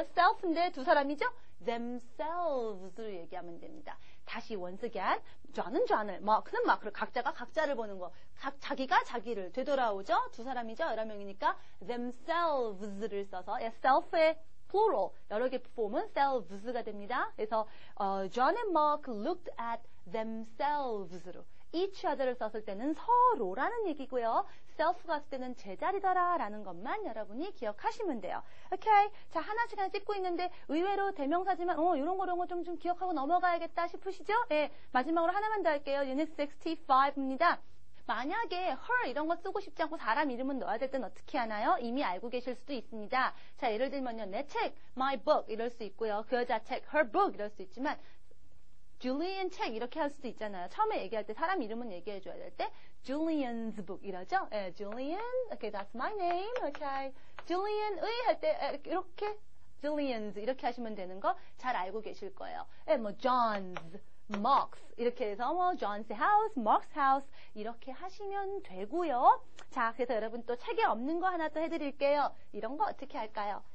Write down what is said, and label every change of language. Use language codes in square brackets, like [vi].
[ko] self인데 두 사람이죠? themselves로 얘기하면 됩니다. 다시 once again, John은 John을, Mark는 Mark를 각자가 각자를 보는 거. 자기가 자기를 되돌아오죠. 두 사람이죠. 여러 명이니까 themselves를 써서 self의 plural 여러 개 폼은 selves가 됩니다. 그래서 John and Mark looked at themselves로 each other를 썼을 때는 서로라는 얘기고요. self가 쓸 때는 제자리더라 라는 것만 여러분이 기억하시면 돼요. 오케이. 자, 하나씩 찍고 있는데 의외로 대명사지만 이런 거 좀 기억하고 넘어가야겠다 싶으시죠? 네, 마지막으로 하나만 더 할게요. Unit 65입니다. 만약에 her 이런 거 쓰고 싶지 않고 사람 이름은 넣어야 될 땐 어떻게 하나요? 이미 알고 계실 수도 있습니다. 자, 예를 들면요. 내 책, my book 이럴 수 있고요. 그 여자 책, her book 이럴 수 있지만 Julian 책 이렇게 할 수도 있잖아요. 처음에 얘기할 때 사람 이름은 얘기해 줘야 될 때 Julian's book 이러죠. [en] 예, Julian, okay, that's my name. [ko] Okay, Julian의 할 때 이렇게 Julian's 이렇게 하시면 되는 거 잘 알고 계실 거예요. 예, 뭐 John's, Mark's 이렇게 해서 뭐 John's house, Mark's house 이렇게 하시면 되고요. 자, 그래서 여러분 또 책에 없는 거 하나 또 해드릴게요. 이런 거 어떻게 할까요?